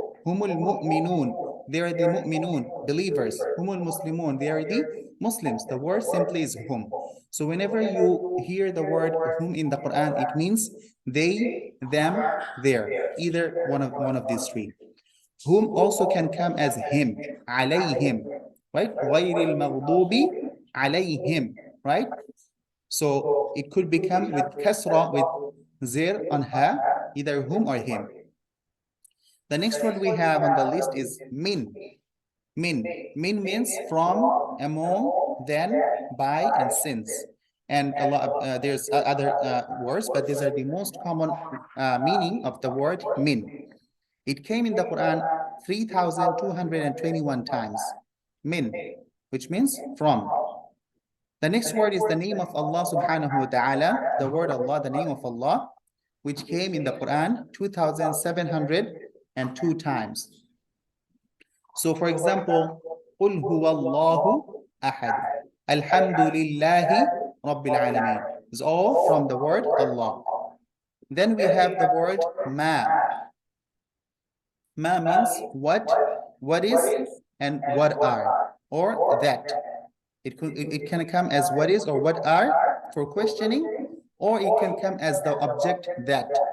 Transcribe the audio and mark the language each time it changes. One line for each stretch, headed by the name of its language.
English: Humul mu'minun. They are the mu'minun, believers. Humul muslimun. They are the Muslims. The word simply is hum. So whenever you hear the word hum in the Quran, it means they, them, their. Either one of these three. Whom also can come as him, alayhim, right?
Arabic: غَيْرِ الْمَغْضُوبِ عَلَيْهim, right?
English: So it could become with kasra, with zir on ha, either whom or him. The next word we have on the list is min. Min. Min means from, among, then, by, and since. And a lot there's other words, but these are the most common meaning of the word min. It came in the Quran 3,221 times. Min, which means from. The next word is the name of Allah subhanahu wa ta'ala, the word Allah, the name of Allah, which came in the Quran 2,702 times. So for example,
Arabic: قُلْ هُوَ اللَّهُ أَحَدٌ الْحَمْدُ لِلَّهِ رَبِّ الْعَالَمِينَ.
English: It's all from the word Allah. Then we have the word ma. Ma means what is, and what are, or that. It can come as what is or what are for questioning, or it can come as the object that.